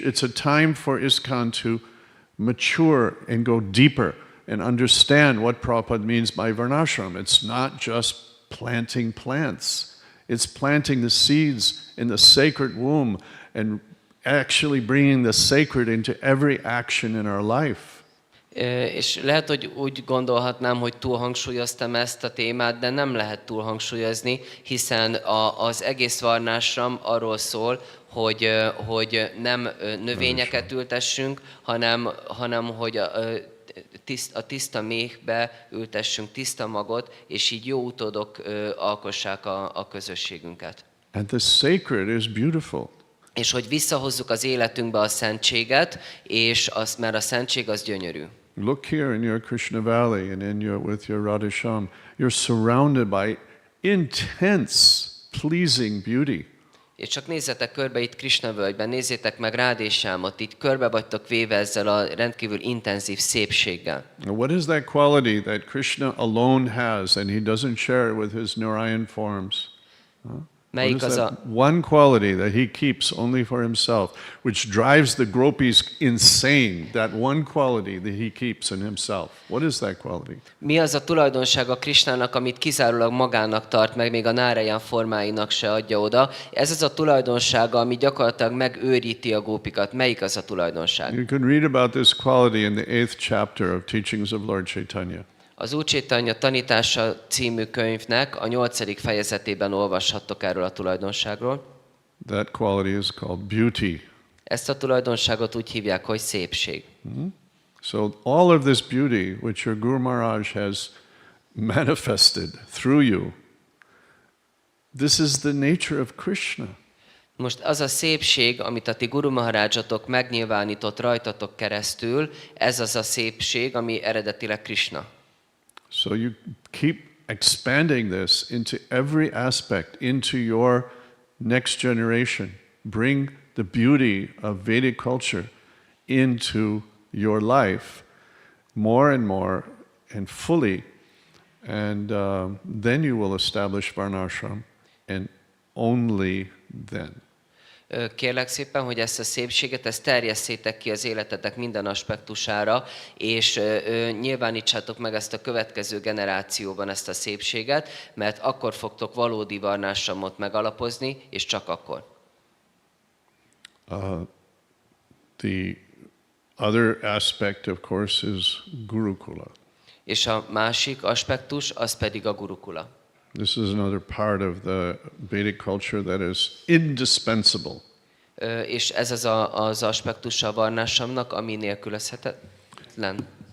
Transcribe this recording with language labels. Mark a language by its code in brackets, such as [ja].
[en] It's a time for ISKCON to mature and go deeper and understand what Prabhupada means by varnashram. It's not just planting plants. It's planting the seeds in the sacred womb and actually bringing the sacred into every action in our life. [hu] És lehet, hogy úgy gondolhatnám, hogy túlhangsúlyoztam ezt a témát, de nem lehet túlhangsúlyozni, hiszen az egész varnásram arról szól, hogy nem növényeket ültessünk, hanem hogy a tiszta méhbe ültessünk tiszta magot, és így jó utódok alkossák a közösségünket. [en] And the sacred is beautiful. [hu] És hogy visszahozzuk az életünkbe a szentséget, és mert a szentség az gyönyörű. [en] Look here in your Krishna Valley and with your Radha-sham. You're surrounded by intense, pleasing beauty. [hu] És csak nézzetek körbe itt Krishna völgyben, nézzétek meg Radha-shamot, így körbe vagytok véve ezzel a rendkívül intenzív szépséggel. [en] What is that quality that Krishna alone has and he doesn't share it with his Narayan forms? What is that one quality that he keeps only for himself, which drives the gopis insane, that one quality that he keeps in himself? What is that quality? [hu] Mi az a tulajdonsága Krishnának, amit kizárólag magának tart meg, még a Narayan formáinak se adja oda? Ez az a tulajdonsága, ami gyakorlatilag megőríti a gópikat. Melyik az a tulajdonság? [en] You can read about this quality in the 8th chapter of Teachings of Lord Chaitanya. [hu] Az Úr Chaitanya tanítása című könyvnek a 8. fejezetében olvashattok erről a tulajdonságról. [en] That quality is called beauty. [hu] Ezt a tulajdonságot úgy hívják, hogy szépség. [en] So all of this beauty which your Guru Maharaj has manifested through you, this is the nature of Krishna. [hu] Most az a szépség, amit a ti Guru Maharajatok megnyilvánított rajtatok keresztül, ez az a szépség, ami eredetileg Krishna. [en] So you keep expanding this into every aspect, into your next generation. Bring the beauty of Vedic culture into your life more and fully, and then you will establish Varnashram, and only then. [hu] Kérlek szépen, hogy ezt a szépséget, ezt terjesszétek ki az életetek minden aspektusára, és nyilvánítsátok meg ezt a következő generációban ezt a szépséget, mert akkor fogtok valódi varnásramot megalapozni, és csak akkor. [en] The other aspect, of course, is Gurukula. [hu] És a másik aspektus, az pedig a Gurukula. [en] This is another part of the Vedic culture that is indispensable. [hu] És ez az aspektus a varnásramnak, ami nélkülözhetetlen.